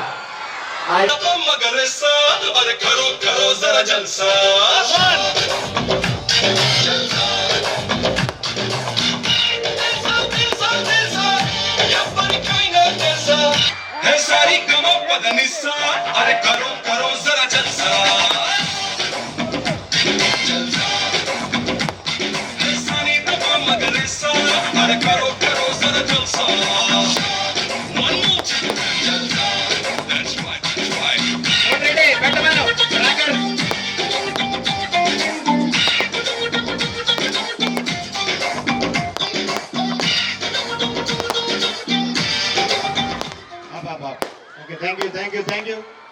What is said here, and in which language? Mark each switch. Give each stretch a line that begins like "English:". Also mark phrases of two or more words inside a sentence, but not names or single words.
Hindi: सारी गमो पदनिसा अरे करो करो जरा जलसा सारी गमो मगरिसा अरे करो करो जरा जलसा
English: one more time
Hindi: जलसा
English: that's right
Telugu: రెడీ పెట్టమను రాకర్
English: okay thank you